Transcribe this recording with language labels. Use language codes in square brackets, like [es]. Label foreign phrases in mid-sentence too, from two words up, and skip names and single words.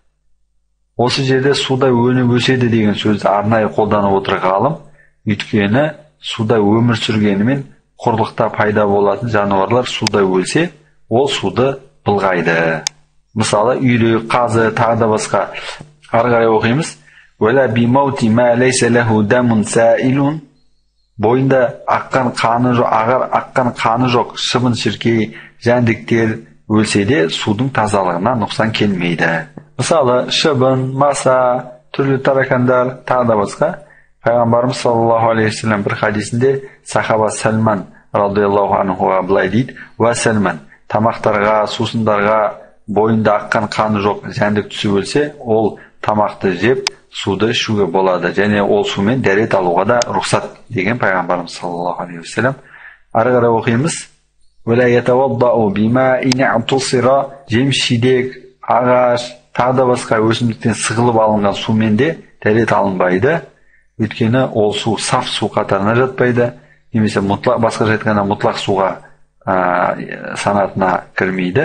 [kk] Осы жерде суда өніп өседі деген сөзді арнайы қолданып отыр ғалым. Өйткені суда өмір сүргенімен құрлықта пайда болатын жануарлар суда өлсе, ол суды былғайды. Мысалы, үйрек, қазы, тағы да басқа. Ары қарай оқимыз. [ar] ولا بموت ما ليس له دم سائل. [kk] Бойында аққан қаны жоқ, ағар аққан қаны жоқ шыбын шіркей, жәндіктер өлсе де судың тазалығына нұқсан келмейді. Мысалы, шыбын, маса, түрлі таракандар, тағы да басқа. Пайғамбарымыз [ar] صلى الله عليه وسلم [kk] бір хадисінде сахаба Сәлман [ar] رضي الله عنه [kk] былай дейді: "Уа Сәлман, тамақтарға, сусындарға бойында аққан қаны жоқ жәндік түсіп өлсе, ол тамақты жеп, суды ішуге болады, және ол сумен дәрет алуға да рұқсат" деген пайғамбарымыз [ar] صلى الله عليه وسلم. [kk] Ары қарай оқимыз. [ar] "ولا يتوضأ بماء عصر", [kk] жеміс-жидек, ағаш, тағы да басқа өсімдіктен сығылып алынған сумен де дәрет алынбайды. Өйткені ол су саф су қатарына жатпайды, немесе басқаша айтқанда мұтлақ суға санатына кірмейді.